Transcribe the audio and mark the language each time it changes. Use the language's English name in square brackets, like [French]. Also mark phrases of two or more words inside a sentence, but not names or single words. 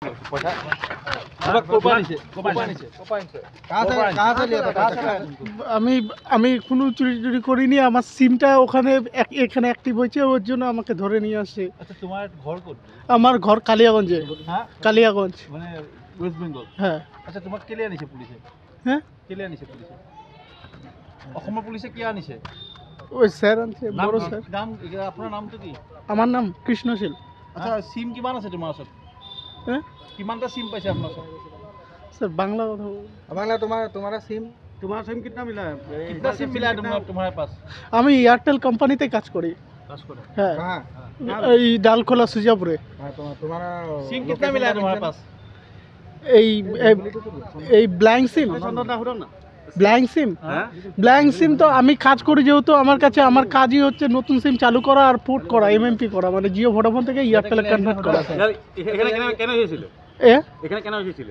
[Bangla] पैसा আমি কোনো চুরি করিনি। আমার সিমটা ওখানে এখানে অ্যাক্টিভ হয়েছে, ওর জন্য আমাকে ধরে নিয়ে আসছে। আচ্ছা, তোমার ঘর কোথায়? আমার ঘর কালিয়াগঞ্জে। হ্যাঁ, কালিয়াগঞ্জ, মানে ওয়েস্ট বেঙ্গল। হ্যাঁ। আচ্ছা, [Assamese] তোমাক কেলে আনিছে পুলিশে? হ্যাঁ, কেলে আনিছে পুলিশে? অসমৰ পুলিশে কি আনিছে? [Bangla] ওই স্যার আনছে, বড় স্যার। [Assamese] নাম, আপোনাৰ নামটো কি? [Bangla] আমার নাম কৃষ্ণশীল। [Assamese] আচ্ছা, সিম কিমান আছে তোমাৰ ওচৰত? হ্যাঁ কিমানটা সিম পাইছে আপোনাৰ ওচৰত? [Bangla] স্যার, বাংলা কথা [Hindi] बांग्ला तुम्हारा सिम कितना सिम मिला है? कितना सिम मिला है तुम्हारे पास? [Bangla] আমি এয়ারটেল কোম্পানিতে কাজ করি। [Hindi] काश करो। [Bangla] হ্যাঁ, [Hindi] कहाँ [Bangla] এই ডালখোলা সুজাপুরে। [Hindi] हाँ, तुम्हारा सिम कितना मिला है तुम्हारे पास? [Bangla] এই এই [English] blank SIM, blank SIM, blank SIM [Bangla] তো আমি কাজ করি, যেহেতু আমার কাছে আমার কাজই হচ্ছে নতুন সিম চালু করা আর পোর্ট করা, এমএমপি করা, মানে জিও ভোডাফোন থেকে এয়ারটেলে কনভার্ট করা। এখানে কেন এসেছিল? এখানে কেন এসেছিল?